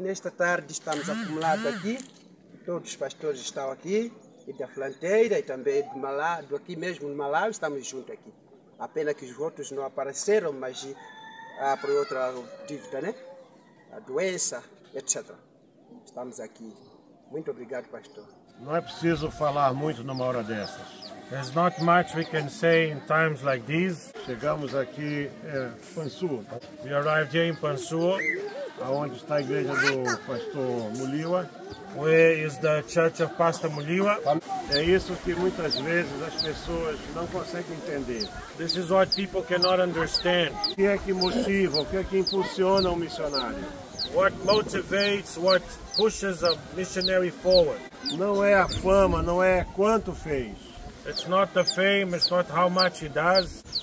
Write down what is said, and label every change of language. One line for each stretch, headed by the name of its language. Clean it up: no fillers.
Portuguese: Nesta tarde estamos acumulados aqui. Todos os pastores estão aqui, e da Flanteira e também de Malawi, aqui mesmo de Malawi, estamos juntos aqui. Apenas que os outros não apareceram, mas por outra dívida, né? A doença, etc. Estamos aqui. Muito obrigado, pastor. Não é preciso falar muito numa hora dessas.
English: There's not much we can say in times like these.
Portuguese: Chegamos aqui em Pansua.
English: We arrived here in Pansua,
Portuguese: aonde está a igreja do pastor Muliwa.
English: Where is the church of Pastor Muliwa?
Portuguese: É isso que muitas vezes as pessoas não conseguem entender.
English: This is what people cannot understand.
Portuguese: O que é que motiva, o que é que impulsiona um missionário?
English: What motivates, what pushes a missionary forward?
Portuguese: Não é a fama, não é quanto fez.
English: It's not the fame, it's not how much he does.